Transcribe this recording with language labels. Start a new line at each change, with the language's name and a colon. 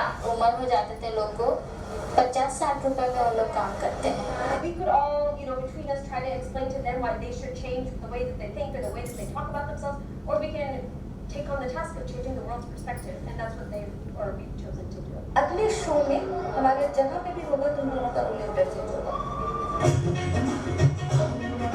Hindi: उम्र हो जाते थे लोग को 50-60 रुपए में वो लोग काम करते हैं.
English: We could all, between us try to explain to them why they should change the way that they think or the way that they talk about themselves, or we can take on the task of changing the world's perspective, and that's what we've chosen to do.
Hindi: अगले show में हमारे जहाँ पे भी होगा तुम दोनों का रोल इंटरचेंज होगा.